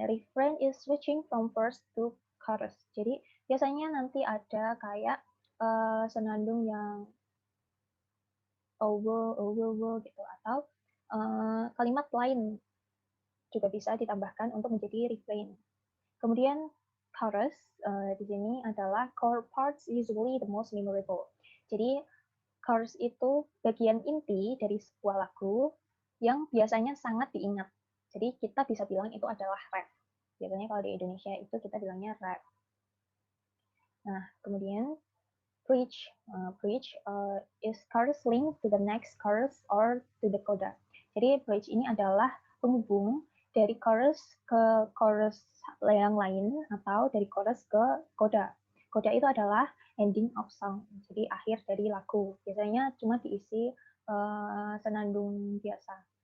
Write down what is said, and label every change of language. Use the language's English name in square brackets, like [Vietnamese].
[English] Refrain is switching from verse to chorus. [Indonesian] Jadi biasanya nanti ada kayak senandung yang over gitu atau kalimat lain juga bisa ditambahkan untuk menjadi refrain. Kemudian chorus di sini adalah [English] core parts usually the most memorable. [Indonesian] Jadi chorus itu bagian inti dari sebuah lagu yang biasanya sangat diingat. Jadi kita bisa bilang itu adalah rap. Biasanya kalau di Indonesia itu kita bilangnya rap. Nah, kemudian bridge. [English] Bridge is chorus link to the next chorus or to the coda. [Indonesian] Jadi bridge ini adalah penghubung dari chorus ke chorus yang lain atau dari chorus ke coda. Coda itu adalah [English] ending of song, [Indonesian] jadi akhir dari lagu. Biasanya cuma diisi senandung biasa.